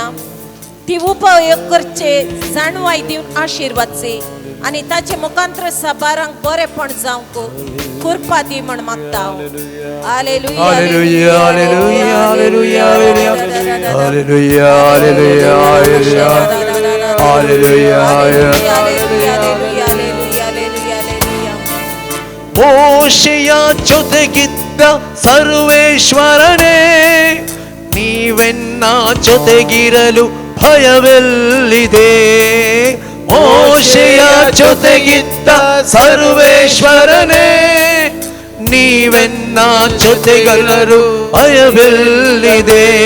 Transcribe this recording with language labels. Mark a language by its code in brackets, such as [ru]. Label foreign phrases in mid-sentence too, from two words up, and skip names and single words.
[kok] ती उपयोग करचे जाणवाय दिवन आशीर्वाद सी आनी ताचे मुखांतर साबारांक बरेपण जावंक कृपा दी म्हण मागता हांव. हालेलुया हालेलुया हालेलुया हालेलुया हालेलुया हालेलुया हालेलुया. [kn] ಮೋಶೆಯ ಜೊತೆಗಿದ್ದ ಸರ್ವೇಶ್ವರನೇ, ನೀವೆನ್ನ ಜೊತೆಗಿರಲು ಭಯವೆಲ್ಲಿದೆ. ಮೋಶೆಯ ಜೊತೆಗಿದ್ದ ಸರ್ವೇಶ್ವರನೇ, ನೀವೆನ್ನ ಜೊತೆಗಿರಲು ಭಯವೆಲ್ಲಿದೆ.